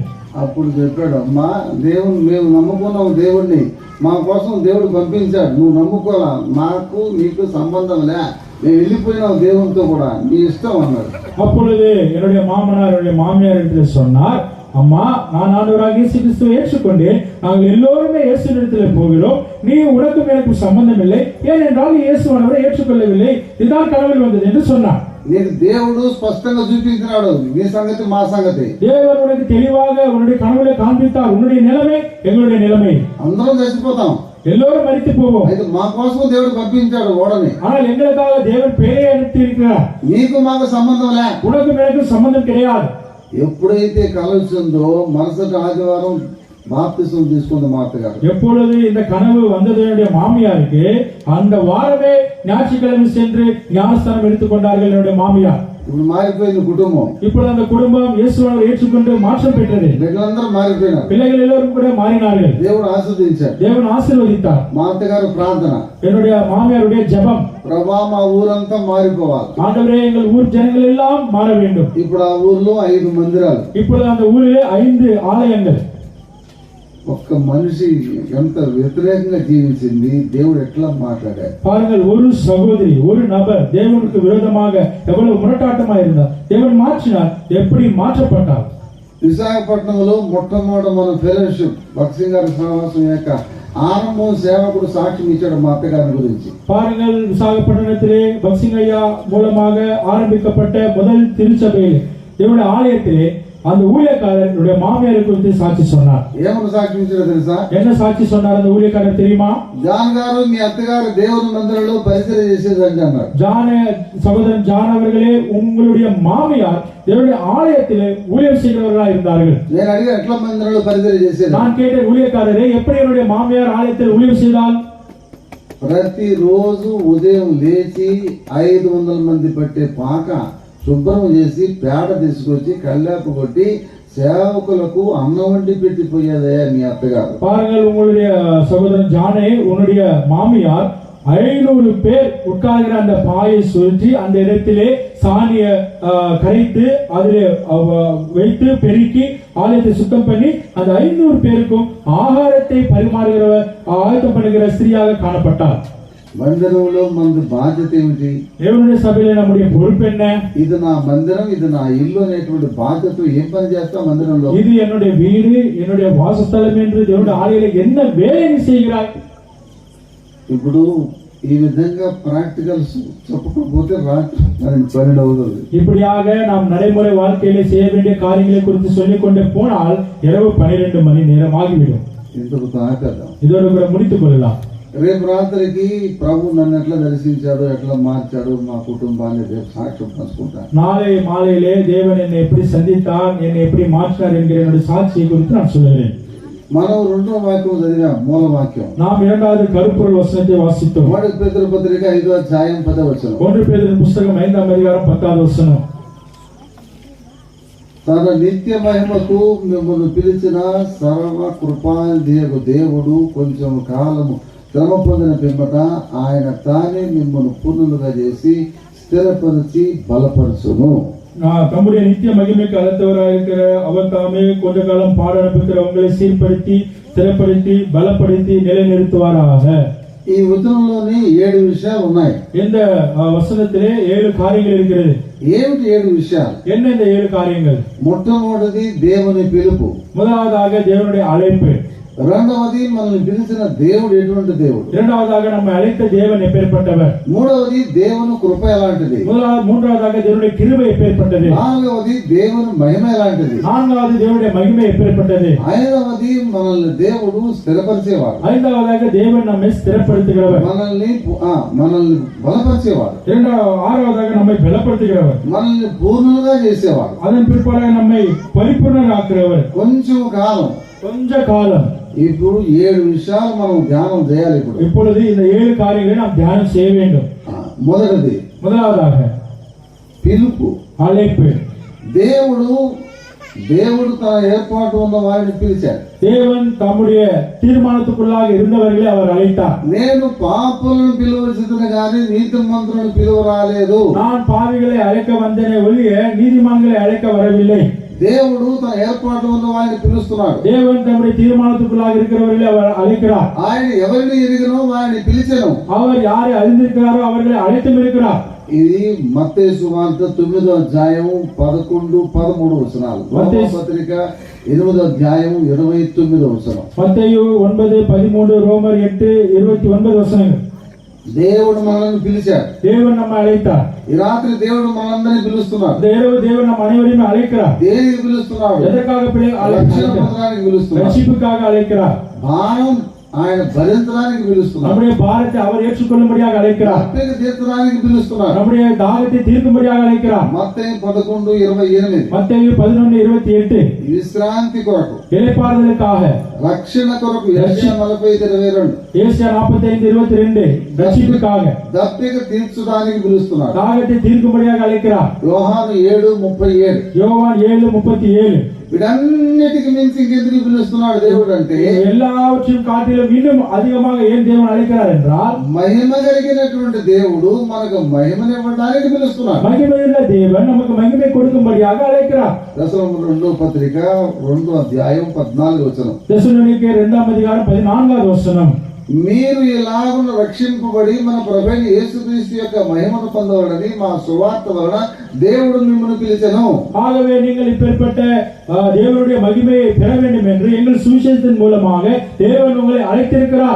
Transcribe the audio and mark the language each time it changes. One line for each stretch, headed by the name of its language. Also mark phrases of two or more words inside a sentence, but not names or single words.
Telugu: అప్పుడు చెప్పాడు, అమ్మా దేవుని మేము నమ్ముకున్నాం, దేవుణ్ణి మా కోసం దేవుడు పంపించాడు, నువ్వు నమ్ముకోలా, నాకు నీకు సంబంధం లే, మేము వెళ్ళిపోయినాం దేవునితో కూడా, నీ ఇష్టం అన్నాడు.
Tamil: அப்பொழுது என்னுடைய மாமனார் என்னுடைய மாமியார் என்று சொன்னார், அம்மா நான் ஆண்டவராகிய இயேசு கிறிஸ்துவை ஏற்றுக்கொண்டேன், நாங்கள் எல்லோருமே இயேசுவிடத்தில் போகிறோம், நீ உனக்கும் எனக்கு சம்பந்தம் இல்லை, ஏனென்றால் நீ இயேசுவானவரை ஏற்றுக்கொள்ளவில்லை, இதுதான் கனவில் வந்தது என்று சொன்னார்.
Telugu: నీకు దేవుడు స్పష్టంగా చూపించినాడు, నీ సంగతి మా సంగతి.
Tamil: தேவன் உனக்கு தெளிவாக உன்னுடைய கனவுல காண்பித்தார், உன்னுடைய நிலைமை எங்களுடைய நிலைமை,
Telugu: అందరం చచ్చిపోతాం,
Tamil: எல்லோரும் மரித்து போவோம்.
Telugu: అయితే మా కోసం దేవుడు పంపించాడు ఓడని.
Tamil: ஆனால் எங்களுக்காக தேவன் பேரை அனுப்பி இருக்கிறார்.
Telugu: నీకు మాకు సంబంధం లే,
Tamil: உனக்கும் எனக்கும் சம்பந்தம் கிடையாது.
Telugu: ఎప్పుడైతే కల వచ్చిందో మరుసటి ఆదివారం బాప్తిసం తీసుకుంది మా అత్తగారు.
Tamil: எப்பொழுது இந்த கனவு வந்தது என்னுடைய மாமியாருக்கு, அந்த வாரமே ஞாயிற்றுக்கிழமை சென்று ஞானஸ்தானம் எடுத்துக்கொண்டார்கள் என்னுடைய மாமியார்.
Telugu: ఇప్పుడు మారిపోయింది కుటుంబం.
Tamil: இப்பொழுது அந்த குடும்பம் இயேசுவை ஏற்றுக்கொண்டு மாற்றம் பெற்றது.
Telugu: బిడ్డలందరూ మారిపోయినారు.
Tamil: பிள்ளைகள் எல்லோரும் கூட மாறினார்கள்.
Telugu: దేవుడు ఆశీర్వదించాడు.
Tamil: தேவன் ஆசீர்வதித்தார்.
Telugu: మా అత్తగారు ప్రార్థన,
Tamil: என்னுடைய மாமியாருடைய ஜெபம்,
Telugu: ప్రభా మా ఊరంతా మారిపోవాలి.
Tamil: ஆண்டவரே எங்கள் ஊர் ஜனங்கள் எல்லாம் மாற வேண்டும்.
Telugu: ఇప్పుడు ఆ ఊర్లో 5 మందిరాలు.
Tamil: இப்பொழுது அந்த ஊரிலே 5 ஆலயங்கள்.
Telugu: ఒక్క మనిషి ఎంత వ్యతిరేకంగా జీవించింది, దేవుడు ఎట్లా మాట్లాడాడు.
Tamil: பாருங்கள், ஒரு சகோதரி, ஒரு நபர் தேவனுக்கு விரோதமாக எவ்வளவு முரட்டாட்டமா இருந்தார். தேவன் மாற்றினார், எப்படி மாற்றப்பட்டார்.
Telugu: విశాఖపట్నంలో మొట్టమొదటి మన ఫెలోషిప్ భక్సింగ్ గారి సహవాసం యొక్క ఆరంభం సేవకుడు సాక్ష్యం ఇచ్చాడు మా అత్తగారి గురించి.
Tamil: பாருங்கள், விசாகப்பட்டினத்திலே பக்சிங் ஐயா மூலமாக ஆரம்பிக்கப்பட்ட முதல் திருச்சபையில் தேவனுடைய ஆலயத்திலே அந்த ஊழியக்காரருடைய மாமியாரை குறித்து சாட்சி சொன்னார்.
Telugu: ఏమని సాక్ష్యం ఇచ్చాడో తెలుసా?
Tamil: என்ன சாட்சி சொன்னார் அந்த ஊழியக்காரர் தெரியுமா?
Telugu: జాన్ గారు మీ అత్తగారు దేవుని మందిరంలో పరిచయం చేసేదండి అన్నారు.
Tamil: சகோதரன் ஜான் அவர்களே, உங்களுடைய மாமியார் தேவனுடைய ஆலயத்திலே ஊழியம் செய்கிறவர்களாக இருந்தார்கள்.
Telugu: నేను అడిగా ఎట్లా మందిరంలో పరిచయం చేసేది.
Tamil: நான் கேட்ட ஊழியக்காரரே, எப்படி என்னுடைய மாமியார் ஆலயத்தில் ஊழியம் செய்தால்?
Telugu: ప్రతిరోజు ఉదయం లేచి 500 మంది పట్టే పాక శుభ్రం చేసి పేడ తీసుకొచ్చి కల్లాపు కొట్టి సేవకులకు అన్నం వండి పెట్టిపోయేదయ్యా మీ అత్తగారు.
Tamil: பாருங்கள், உங்களுடைய சகோதரன் ஜானே, உன்னுடைய மாமியார் 500 பேர் உட்கார்கிற அந்த பாயை சுற்றி அந்த இடத்திலே சாணிய கரைத்து அதிலே வைத்து பெருக்கி ஆலயத்தை சுத்தம் பண்ணி அந்த 500 பேருக்கும் ஆகாரத்தை பரிமாறுகிறவர் ஆயத்தம் பண்ணுகிற ஸ்திரீயாக காணப்பட்டார்.
Telugu: మందిరంలో మన బాధ్యత ఏమిటి? దేవుని సభలో
Tamil: நம்முடைய பொறுப்பு என்ன?
Telugu: ఇది నా మందిరం, ఇది నా ఇల్లు అనేటువంటి బాధ్యత ఏం పని చేస్తా మందిరంలో?
Tamil: இது என்னுடைய வீடு, என்னுடைய வாசஸ்தலம் என்று தேவனுடைய ஆலயத்தில் என்ன வேலை செய்கிறாய்?
Telugu: ఇప్పుడు ఈ విధంగా ప్రాక్టికల్స్ చెప్పకపోతే రాత్రి 12 అవుతుంది.
Tamil: இப்படியாக நாம் நடைமுறை வாழ்க்கையிலே செய்ய வேண்டிய காரியங்களை குறித்து சொல்லிக் கொண்டே போனால் இரவு 12 மணி நேரம் ஆகிவிடும்.
Telugu: ఇంతకు తాకదా
Tamil: இதோடு கூட முடித்துக் கொள்ளலாம்.
Telugu: రేపు రాత్రికి ప్రభు నన్ను ఎట్లా దర్శించాడు, ఎట్లా మార్చాడు, మా కుటుంబాన్ని రేపు సాక్ష్యం పంచుకుంటాను.
Tamil: நாளை மாலையிலே தேவன் என்னை எப்படி சந்தித்தார், என்னை எப்படி மாற்றினார் என்கிற என்னுடைய சாட்சியை குறித்து நான் சொல்லுகிறேன்.
Telugu: మనం 2వ వాక్యం చదివాం, మూల వాక్యం.
Tamil: நாம் 2வது கருப்பொருள் வசனத்தை வாசித்தோம்.
Telugu: 1 పేతురు పత్రిక 5వ అధ్యాయం 10వ వచనం.
Tamil: 1 பேதுரு புத்தகம் 5ஆம் அதிகாரம் 10வது வசனம்.
Telugu: తన నిత్య మహిమకు మిమ్మల్ని పిలిచిన సర్వ కృపానిధియగు దేవుడు కొంచెం కాలము శ్రమ పొందిన పిమ్మట ఆయన తానే మిమ్మల్ని పూర్ణులుగా చేసి స్థిరపరిచి బలపరచును.
Tamil: தம்முடைய நித்திய மகிமைக்கு அழைத்தவராக இருக்கிற அவர் தாமே கொஞ்ச காலம் பாட அனுப்புகிற உங்களை சீர்படுத்தி ஸ்திரப்படுத்தி பலப்படுத்தி நிலைநிறுத்துவாராக.
Telugu: ఈ వచనంలోని 7 విషయాలు ఉన్నాయి.
Tamil: இந்த வசனத்திலே 7 காரியங்கள் இருக்கிறது.
Telugu: ఏమిటి 7 విషయాలు?
Tamil: என்ன இந்த 7 காரியங்கள்?
Telugu: మొట్టమొదటిది దేవుని పిలుపు.
Tamil: முதலாவதாக தேவனுடைய அழைப்பு.
Telugu: రెండవది మనల్ని పిలిచిన దేవుడు ఎటువంటి దేవుడు.
Tamil: இரண்டாவதாக நம்மை அழைத்த தேவன் எப்பேற்பட்டவர்.
Telugu: మూడవది దేవుని కృప ఎలాంటిది.
Tamil: மூன்றாவதாக தேவனுடைய கிருபை எப்பேற்பட்டது.
Telugu: నాలుగవది దేవుని మహిమ ఎలాంటిది.
Tamil: நான்காவது தேவனுடைய மகிமை எப்பேற்பட்டது.
Telugu: ఐదవది మనల్ని దేవుడు స్థిరపరిచేవాడు.
Tamil: ஐந்தாவதாக தேவன் நம்மை ஸ்திரப்படுத்துகிறவர்.
Telugu: మనల్ని బలపరిచేవాడు.
Tamil: ஆறாவதாக நம்மை பலப்படுத்துகிறவர்.
Telugu: మనల్ని పూర్ణులుగా చేసేవాడు.
Tamil: அதன் பிற்பாடாக நம்மை பரிபூர்ணராக்குகிறவர்.
Telugu: కొంచెం కాలం,
Tamil: கொஞ்ச காலம்.
Telugu: ఇప్పుడు 7 విషయాలు మనం ధ్యానం చేయాలి.
Tamil: இப்பொழுது இந்த 7 காரியங்களை நாம் தியானம் செய்ய வேண்டும்.
Telugu: మొదటిది
Tamil: முதலாவதாக
Telugu: పిలుపు,
Tamil: அழைப்பு.
Telugu: దేవుడు తన ఏర్పాటు ఉన్న వారిని పిలిచాడు.
Tamil: தேவன் தம்முடைய தீர்மானத்துக்குள்ளாக இருந்தவர்களை அவர் அழைத்தார்.
Telugu: నేను పాపులను పిలువవలసినది కానీ నీతిమంతులను పిలువ రాలేదు.
Tamil: நான் பாவிகளை அழைக்க வந்தேனே ஒழிய நீதிமான்களை அழைக்க வரவில்லை.
Telugu: దేవుడు తన ఏర్పాటు ఉన్న వారిని పిలుస్తున్నాడు.
Tamil: தேவன் தம்முடைய தீர்மானத்துக்குள்ளாக இருக்கிறவர்களை அவர் அழைக்கிறார்.
Telugu: ఆయన ఎవరిని ఎరిగినో వారిని పిలిచెను.
Tamil: அவர் யாரை அறிந்திருக்கிறாரோ அவர்களை அழைத்தும் இருக்கிறார்.
Telugu: ఇది మత్తయి సువార్త 9వ అధ్యాయం 11, 13 వచనాలు. రోమా పత్రిక 8వ అధ్యాయం 29వ వచనం.
Tamil: மத்தேயு 9, 13, ரோமர் 8, 29 வசனங்கள்.
Telugu: దేవుడు మనల్ని పిలిచాడు.
Tamil: தேவன் நம்மை அழைத்தார்.
Telugu: ఈ రాత్రి దేవుడు మనందరినీ పిలుస్తున్నాడు.
Tamil: இந்த இரவு தேவன் நம் அனைவரையும் அழைக்கிறார்.
Telugu: దేనికి పిలుస్తున్నాడు?
Tamil: எதற்காக
Telugu: రక్షణ పొందడానికి పిలుస్తున్నాడు.
Tamil: ரட்சிப்புக்காக அழைக்கிறார்.
Telugu: బాణం ఆయన భరించడానికి పిలుస్తున్నాడు,
Tamil: நம்முடைய பாரத்தை அவர் ஏற்றுக்கொள்ளும்படியாக அழைக்கிறார்,
Telugu: అప్పిక తీర్చడానికి పిలుస్తున్నాడు.
Tamil: நம்முடைய தாகத்தை தீர்க்கும்படியாக அழைக்கிறார்.
Telugu: మత్తయి 11:28
Tamil: மத்தேயு 11:28
Telugu: విశ్రాంతి కొరకు,
Tamil: இளைப்பாறுதலுக்காக,
Telugu: రక్షణ కొరకు యెషయా 40:22
Tamil: ஏசாயா 45:22 ரட்சிப்புக்காக,
Telugu: దప్పిక తీర్చడానికి పిలుస్తున్నాడు.
Tamil: தாகத்தை தீர்க்கும்படியாக அழைக்கிறார்.
Telugu: యోహాను 7:37
Tamil: யோவான் 7:37
Telugu: వీటన్నిటికి మించి ఇంకెందుకు పిలుస్తున్నాడు దేవుడు అంటే,
Tamil: எல்லாவற்றையும் காட்டிலும் இன்னும் அதிகமாக ஏன் தேவன் அழைக்கிறார் என்றால்,
Telugu: మహిమ కలిగినటువంటి దేవుడు మనకు మహిమనివ్వడానికి పిలుస్తున్నాడు.
Tamil: மகிமையுள்ள தேவன் நமக்கு மகிமை கொடுக்கும்படியாக அழைக்கிறார்.
Telugu: దశలోని 2వ పత్రిక 2వ అధ్యాయం 14వ వచనం.
Tamil: தெசலோனிக்கேயர் 2ஆம் அதிகாரம் 14வது வசனம்.
Telugu: మీరు ఇలాగున రక్షింపబడి మన ప్రభువైన యేసుక్రీస్తు యొక్క మహిమను పొందవలని మా సువార్త వలన దేవుడు మిమ్మల్ని పిలిచెను.
Tamil: ஆகவே நீங்கள் இப்பேற்பட்ட தேவனுடைய மகிமையை பெற வேண்டும் என்று எங்கள் சுவிசேஷத்தின் மூலமாக தேவன் உங்களை அழைத்திருக்கிறார்.